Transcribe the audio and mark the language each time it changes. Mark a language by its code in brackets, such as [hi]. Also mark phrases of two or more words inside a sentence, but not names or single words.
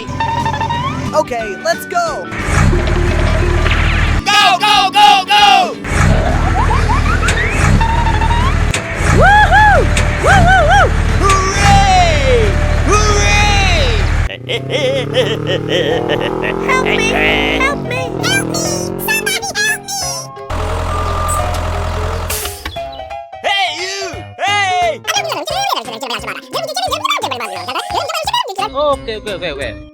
[en] Okay, let's go! Go, go, go, go! Woohoo! Woo, woo, woo! Hooray! Hooray! Help me! Help me! Help me! Somebody help me! Hey, you! Hey! Okay.